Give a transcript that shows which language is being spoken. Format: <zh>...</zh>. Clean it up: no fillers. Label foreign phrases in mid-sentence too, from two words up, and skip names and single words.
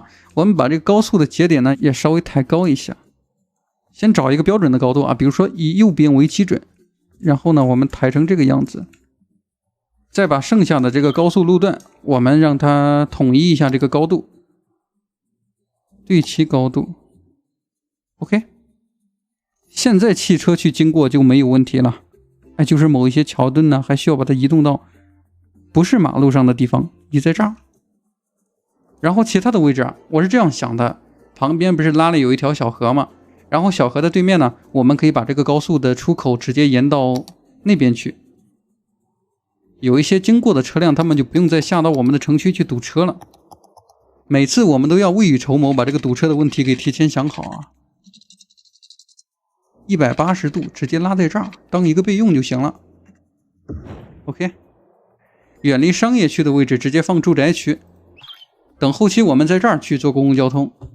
<zh>我們把這個高速的節點呢也稍微抬高一下，先找一個標準的高度啊，比如說以右邊為基準，然後呢我們抬成這個樣子，再把剩下的這個高速路段，我們讓它統一一下這個高度，對齊高度 ，OK。現在汽車去經過就沒有問題了，哎，就是某一些橋墩呢，還需要把它移動到不是馬路上的地方，移在這兒。然後其他的位置啊，我是這樣想的，旁邊不是拉了有一條小河嗎？然後小河的对面呢，我們可以把這個高速的出口直接延到那邊去。有一些經過的車輛，他們就不用再下到我們的城區去堵車了。每次我们都要未雨綢繆，把這個堵車的問題給提前想好啊。180度直接拉在這兒，當一個備用就行了。OK， 遠離商業區的位置直接放住宅區，等後期我們在這兒去做公共交通。</zh>